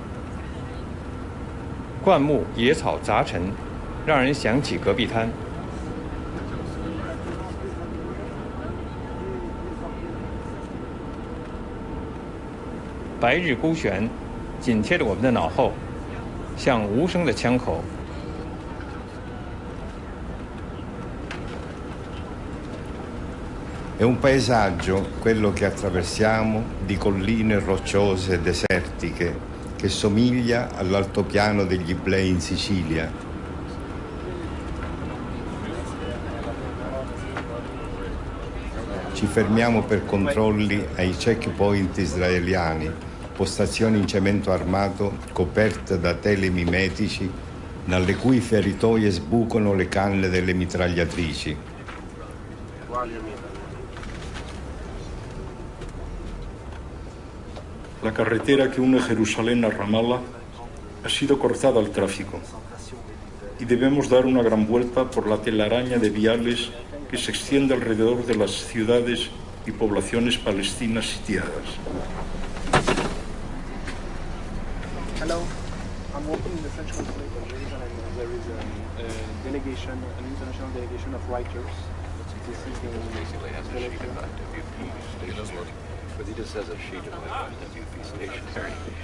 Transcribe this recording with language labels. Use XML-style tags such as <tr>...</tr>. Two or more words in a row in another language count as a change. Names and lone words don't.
<zh>灌木野草杂陈，让人想起戈壁滩。白日孤悬，紧贴着我们的脑后，像无声的枪口。</zh> <it>È un paesaggio, quello che attraversiamo, di colline rocciose e desertiche, che somiglia all'altopiano degli Iblei in Sicilia. Ci fermiamo per controlli ai checkpoint israeliani, postazioni in cemento armato coperte da tele mimetici, dalle cui feritoie sbucano le canne delle mitragliatrici.</it> <es>La carretera que une Jerusalén a Ramallah ha sido cortada al tráfico y debemos dar una gran vuelta por la telaraña de viales que se extiende alrededor de las ciudades y poblaciones palestinas sitiadas.</es> <en>Hello, I'm working in the French consulate in Jerusalem. There is a delegation, an international delegation of writers. This is the basically has a sheet of WP stationery, but he just has a sheet of WP stationery.</en>